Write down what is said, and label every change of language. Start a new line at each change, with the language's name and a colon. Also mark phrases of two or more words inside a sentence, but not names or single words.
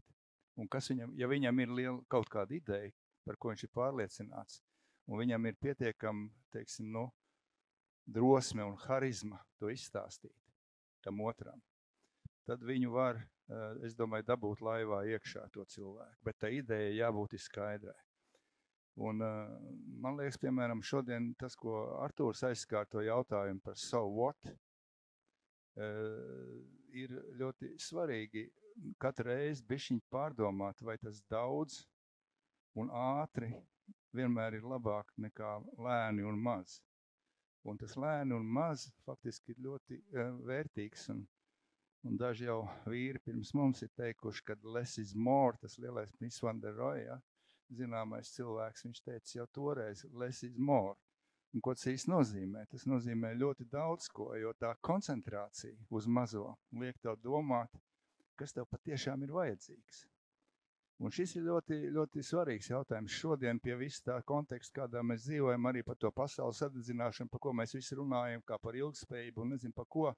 Latvian: Un ja viņam ir kaut kāda ideja, par ko viņš ir pārliecināts, un viņam ir pietiekami, teiksim, drosme un harizma to izstāstīt tam otram, tad viņu var, es domāju, dabūt laivā iekšā to cilvēku. Bet tā ideja jābūt skaidrai. Un man liekas, piemēram, šodien tas, ko Artūrs aizskārto jautājumu par
English: so what,
Latvian: ir ļoti svarīgi katru reizi bišķiņ pārdomāt, vai tas daudz un ātri vienmēr ir labāk nekā lēni un maz. Un tas lēni un maz faktiski ir ļoti vērtīgs. Un daži jau vīri pirms mums ir teikuši, ka
English: less is more,
Latvian: tas lielais Miss Van der Rohe, ja? Zināmais cilvēks, viņš teica jau toreiz,
English: less is more.
Latvian: Un ko tas īsti nozīmē? Tas nozīmē ļoti daudz ko, jo tā koncentrācija uz mazo liek tev domāt, kas tev patiešām ir vajadzīgs. Un šis ir ļoti, ļoti svarīgs jautājums šodien pie visa tā konteksta, kādā mēs dzīvojam, arī par to pasaules sadedzināšanu, par ko mēs visi runājam, kā par ilgspējību un nezinu par ko.